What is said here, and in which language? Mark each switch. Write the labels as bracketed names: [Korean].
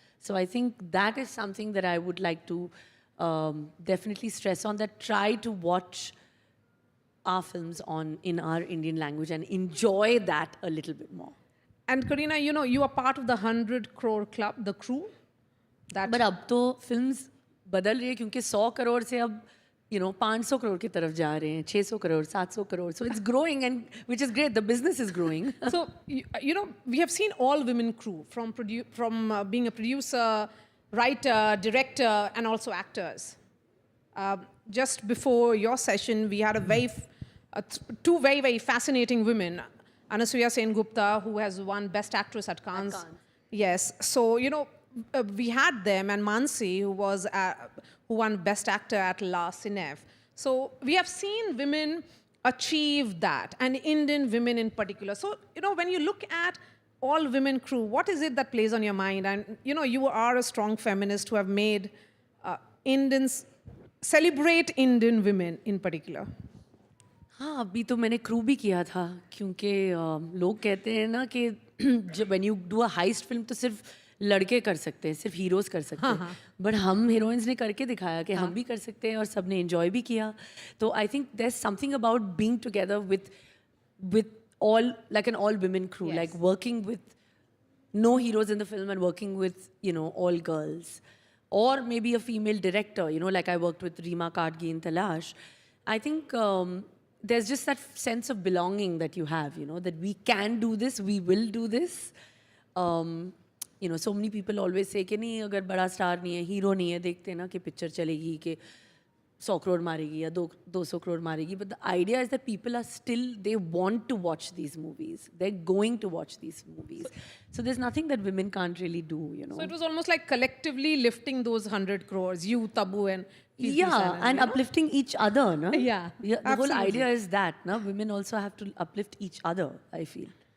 [English] So I think that is something that I would like to definitely stress on, that try to watch our films in our Indian language and enjoy that a little bit more. And Kareena, you know, you are part of the 100 crore club, the crew. [Hindi] But अब तो films बदल रही है, क्योंकि 100 crore से अब, you know, 500 crore की तरफ जा रहे हैं, 600 crore, 700 crore. [English] So it's growing, and which is great. The business is growing. So, you know, we have seen all women crew, from being a producer, writer, director, and also actors. Just before your session, we had two very, very fascinating women. Anasuya Sen-Gupta, who has won Best Actress at Cannes. Yes. So, you know, we had them, and Mansi, who won Best Actor at La Cinef. So we have seen women achieve that, and Indian women in particular. So, you know, when you look at all women crew, what is it that plays on your mind? And, you know, you are a strong feminist who have made Indians celebrate Indian women in particular. [Hindi] हाँ, अभी तो मैंने crew भी किया था, क्योंकि लोग कहते हैं ना कि [English] when you do a heist film [Hindi] तो सिर्फ लड़के कर सकते हैं, सिर्फ हीरोज कर सकते हैं. बट हम हीरोइंस ने करके दिखाया कि हम भी कर सकते हैं, और सबने एंजॉय भी किया. [English] तो I think there is something about being together with all, like an all women crew, yes. Like working with no heroes in the film and working with, you know, all girls, or maybe a female director, you know, like I worked with Reema Kadgi in Talash. I think there's just that sense of belonging that you have, you know, that we can do this, we will do this. You know, so many people always say [Hindi] कि नहीं, अगर बड़ा star नहीं है, hero नहीं है, देखते ना कि पिक्चर चलेगी कि 100 crore मारेगी या 200 crore मारेगी. [English] But the idea is that people are still, they want to watch these movies. They're going to watch these movies. So there's nothing that women can't really do, you know. So it was almost like collectively lifting those 100 crores, you, Tabu, and and uplifting each other, no? Yeah, the whole idea is that, no? Women also have to uplift each other, I feel.